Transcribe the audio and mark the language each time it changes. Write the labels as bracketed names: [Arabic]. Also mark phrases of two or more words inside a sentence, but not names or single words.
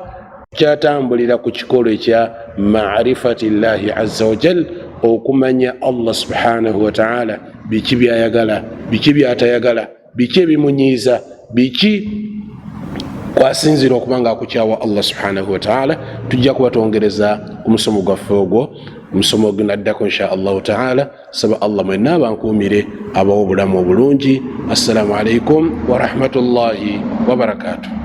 [Ganda] Kyatambulira ku kikolo ekya [Arabic] معرفة الله عز وجل, [Ganda] okumanya [Arabic] الله سبحانه وتعالى, [Ganda] biki byayagala, biki byatayagala, biki ebimunyiiza, biki kwasinzira okubanga akukyawa [Arabic] الله سبحانه وتعالى. [Ganda] Tujja kubatongereza ku musomo gwaffe ogwo, omusomo gunaddako [Arabic] إن شاء الله تعالى. [Ganda] Saba Allah mwenna abankuumire abawo obulamu obulungi. [Arabic] السلام عليكم ورحمة الله وبركاته.